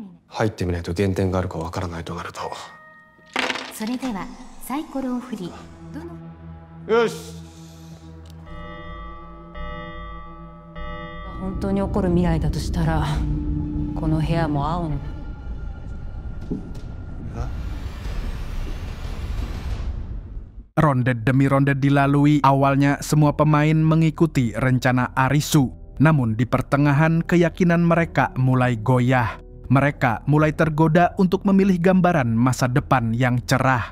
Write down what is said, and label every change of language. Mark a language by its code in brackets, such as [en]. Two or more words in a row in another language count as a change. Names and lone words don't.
[ja] 入ってみないと減点があるかわからないとなると。それではサイコロを振り、どのよし。本当に起こる未来だとしたら、この部屋も青の。 [id] Ronde demi ronde dilalui, awalnya semua pemain mengikuti rencana Arisu. Namun di pertengahan keyakinan mereka mulai goyah. Mereka mulai tergoda untuk memilih gambaran masa depan yang cerah.